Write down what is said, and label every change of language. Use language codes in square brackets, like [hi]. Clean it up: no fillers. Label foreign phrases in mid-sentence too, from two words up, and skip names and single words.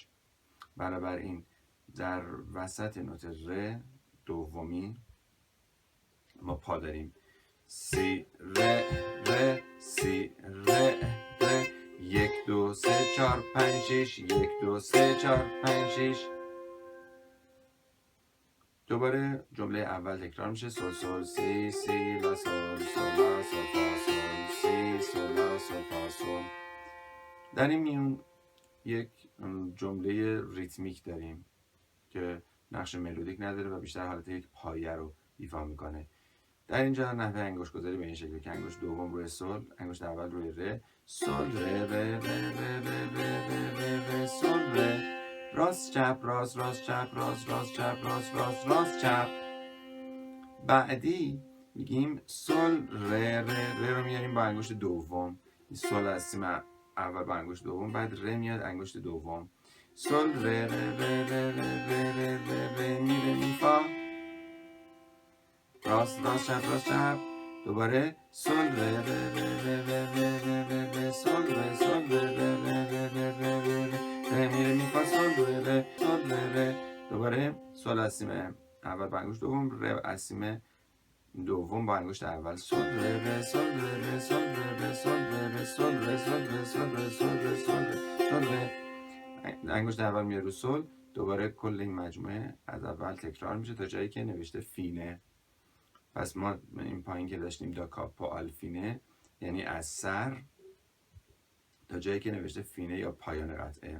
[fa] بنابراین در وسط نوت ره دومی ما پا داریم. سی ره ره سی ره ره 1 2 3 4 5 6 1 2 3 4 5 6. دوباره جمله اول تکرار میشه. سل سل سی سی لا سل سل لا سل فا سل سی سل لا سل فا سل. در این میون یک جمله ریتمیک داریم که نقش ملودیک نداره و بیشتر حالت یک پایه رو ایفا میکنه. در اینجا نحوه انگشت گذاری به این شکل که انگشت دوم روی سل، انگشت اول روی ره، سل ره ره ره ره ره ره ره ره سل ره، راست چپ راست راست چپ راست راست چپ راست راست راست چپ. بعدی میگیم سل ره ره ره رو میاریم با انگشت دوم، سل از سیم اول با انگشت دوم، بعد ره میاد انگشت دوم، سل ره ره ره ره ره ره ره ره می ره می فا، راست راست چپ راست چپ. دوباره سل ره ره ره ره ره ره ره ره سل ره سل ره ره ره ره ره ره ره می ره می فا سل ره ره سل ره ره. دوباره سل از سیم اول با انگشت دوم، ره از سیم دوم با انگشت اول، سل ره ره سل ره ره سل ره ره سل ره ره سل ره سل ره سل ره سل ره سل ره سل ره. انگشت اول میاد رو سل. دوباره کل این مجموعه از اول تکرار میشه تا جایی که نوشته فینه. پس ما این پایین که داشتیم [it] da capo al fine, [fa] یعنی از سر تا جایی که نوشته فینه یا پایان قطعه.